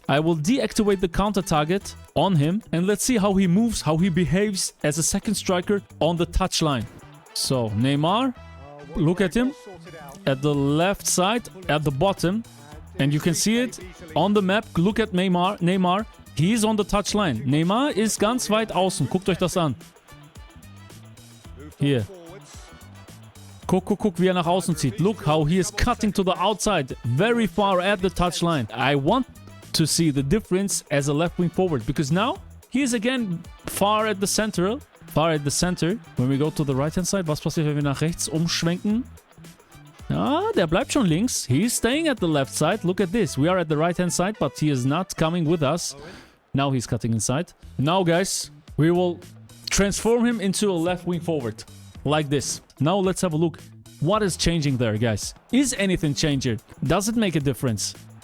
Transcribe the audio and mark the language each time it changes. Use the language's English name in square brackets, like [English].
[English] I will deactivate the counter target on him. And let's see how he moves, how he behaves as a second striker on the touchline. So Neymar, look at him at the left side, at the bottom. And you can see it on the map. Look at Neymar. He is on the touchline. [German] Neymar ist ganz weit außen. Guckt euch das an. Hier. Guck, wie er nach außen zieht. [English] Look how he is cutting to the outside. Very far at the touchline. I want to see the difference as a left wing forward. Because now, he is again far at the center. When we go to the right hand side, [German] was passiert, wenn wir nach rechts umschwenken? Ah, der bleibt schon links. [English] He's staying at the left side. Look at this. We are at the right hand side, but he is not coming with us. Now he's cutting inside. Now, guys, we will transform him into a left wing forward. Like this. Now let's have a look. What is changing there, guys? Is anything changing? Does it make a difference?